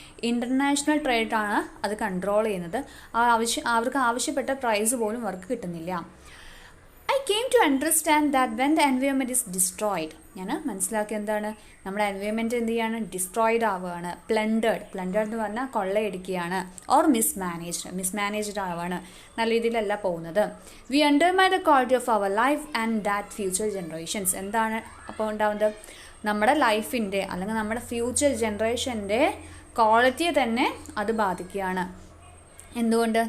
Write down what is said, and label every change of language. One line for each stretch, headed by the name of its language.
Malayalam: International ട്രേഡാണ് അത് control ചെയ്യുന്നത്. അവർക്ക് ആവശ്യപ്പെട്ട പ്രൈസ് പോലും അവർക്ക് കിട്ടുന്നില്ല.
English: I came to understand that when the environment is destroyed,
Malayalam: ഞാൻ മനസ്സിലാക്കിയ എന്താണ്? നമ്മുടെ എൻവയോൺമെൻറ്റ് എന്ത് ചെയ്യാണ്? ഡിസ്ട്രോയിഡ് ആവുകയാണ്. പ്ലണ്ടേഡ് എന്ന് പറഞ്ഞാൽ കൊള്ളയടിക്കുകയാണ്. ഓർ മിസ്മാനേജ്ഡ് ആവുകയാണ്. നല്ല രീതിയിലല്ല പോകുന്നത്.
English: We undermine the quality of our life and that future generations.
Malayalam: എന്താണ് അപ്പോൾ ഉണ്ടാവുന്നത്? നമ്മുടെ ലൈഫിൻ്റെ അല്ലെങ്കിൽ നമ്മുടെ ഫ്യൂച്ചർ ജനറേഷൻ്റെ ക്വാളിറ്റിയെ തന്നെ അത് ബാധിക്കുകയാണ്. എന്തുകൊണ്ട്?